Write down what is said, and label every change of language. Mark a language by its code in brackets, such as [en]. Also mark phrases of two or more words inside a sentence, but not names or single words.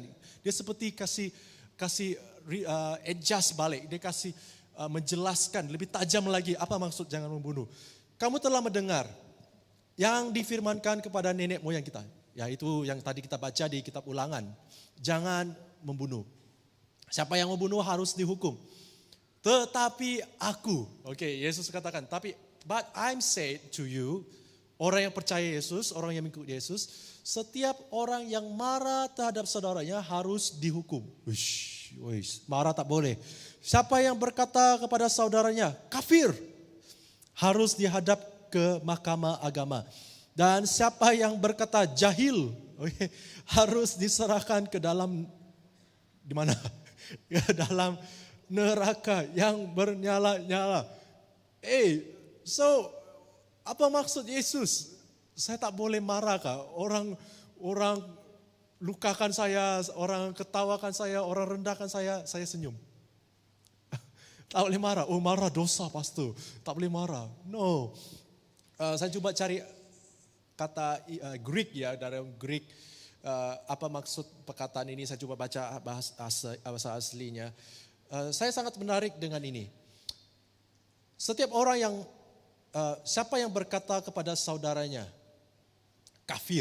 [ms] Dia seperti kasih adjust balik, dia kasih menjelaskan lebih tajam lagi apa maksud jangan membunuh. Kamu telah mendengar yang difirmankan kepada nenek moyang kita, yaitu yang tadi kita baca di kitab Ulangan, jangan membunuh. Siapa yang membunuh harus dihukum. Tetapi aku, Yesus katakan, [en] but I'm said to you, [ms] orang yang percaya Yesus, orang yang mengikut Yesus, setiap orang yang marah terhadap saudaranya harus dihukum. Marah tak boleh. Siapa yang berkata kepada saudaranya, kafir, harus dihadap ke mahkamah agama. Dan siapa yang berkata jahil, harus diserahkan ke dalam, di mana? Dalam neraka yang bernyala-nyala. So apa maksud Yesus? Saya tak boleh marah kah? Orang lukakan saya, orang ketawakan saya, orang rendahkan saya senyum. Tak boleh marah. Oh marah dosa pastor. Tak boleh marah. No. Saya coba cari kata Greek ya, dalam Greek. Apa maksud perkataan ini? Saya coba baca bahasa aslinya. Saya sangat menarik dengan ini. Setiap orang yang, siapa yang berkata kepada saudaranya, kafir.